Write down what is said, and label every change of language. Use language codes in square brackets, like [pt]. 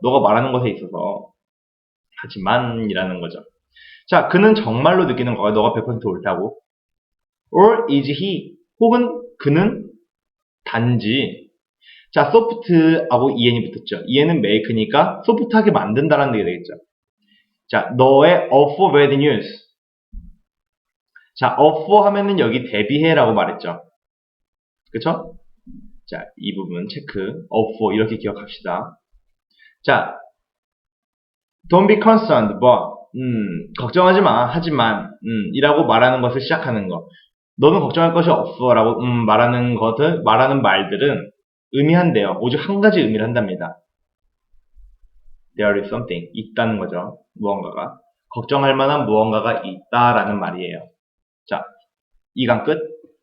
[ko] 너가 말하는 것에 있어서. 하지만이라는 거죠. 자, 그는 정말로 느끼는 거야. 너가 100% 옳다고. [en] Or is he? [ko] 혹은 그는 단지 자, soft하고 en이 붙었죠. en은 make니까 소프트하게 만든다라는 얘기가 되겠죠. [en] 자, [ko] 너의 [en] offer bad news. [ko] 자, offer 하면은 여기 대비해라고 말했죠. 그쵸? 자, 이 부분 체크. offer 이렇게 기억합시다. [en] 자, don't be concerned, but [ko] 걱정하지 마. 하지만 이라고 말하는 것을 시작하는 거. 너는 걱정할 것이 없어 라고 말하는 말들은 의미한대요. 오직 한 가지 의미를 한답니다. [en] There is something. [ko] 있다는 거죠. 무언가가. 걱정할 만한 무언가가 있다라는 말이에요. 자, 2강 끝.